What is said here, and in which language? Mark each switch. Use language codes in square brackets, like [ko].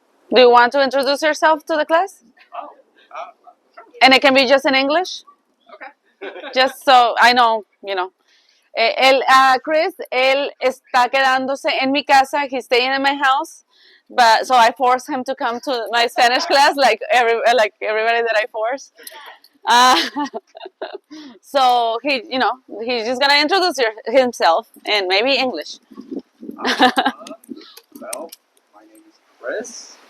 [en] Do you want to introduce yourself to the class? And it can be just in English? Just so I know, you know. [es] Chris, él está quedándose en mi casa. [en] He's staying in my house. But so I forced him to come to my Spanish class, like everybody that I force. So he's just gonna introduce himself in maybe English. Well, my name is Chris.